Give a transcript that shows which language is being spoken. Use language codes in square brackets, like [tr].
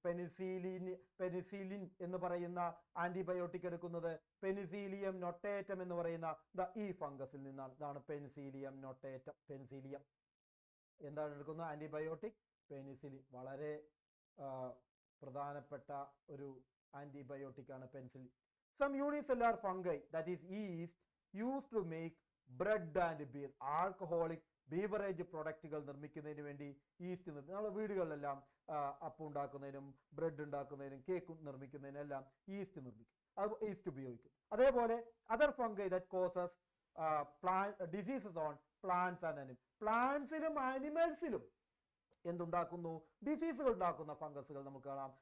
[ml] Penicillin എന്ന് പറയുന്ന antibiotic എടുക്കുന്നത് പെനിസീലിയം നൊട്ടേറ്റം എന്ന് പറയുന്ന ഈ ഫംഗസിൽ നിന്നാണ്. ഇതാണ് പെനിസീലിയം നൊട്ടേറ്റം. പെനിസീലിയം എന്താണ് എടുക്കുന്നത്? Antibiotic penicillin. വളരെ പ്രധാനപ്പെട്ട ഒരു ആന്റിബയോട്ടിക് ആണ് penicillin. [en] Some unicellular fungi, that is yeast, used to make bread and beer. Alcoholic [ml] beverage പ്രൊഡക്റ്റുകൾ നിർമ്മിക്കുന്നതിന് വേണ്ടി ഈസ്റ്റ് നമ്മുടെ വീടുകളിലെല്ലാം അപ്പം ഉണ്ടാക്കുന്നതിനും ബ്രെഡ് ഉണ്ടാക്കുന്നതിനും കേക്ക് നിർമ്മിക്കുന്നതിനെല്ലാം ഈസ്റ്റ് നിർമ്മിക്കും, അത് ഈസ്റ്റ് ഉപയോഗിക്കും. അതേപോലെ [en] other fungi that causes diseases on plants and animals, [ml] പ്ലാന്റ്സിലും ആനിമൽസിലും എന്തുണ്ടാക്കുന്നു, ഡിസീസുകൾ ഉണ്ടാക്കുന്ന ഫംഗസുകൾ നമുക്ക് കാണാം.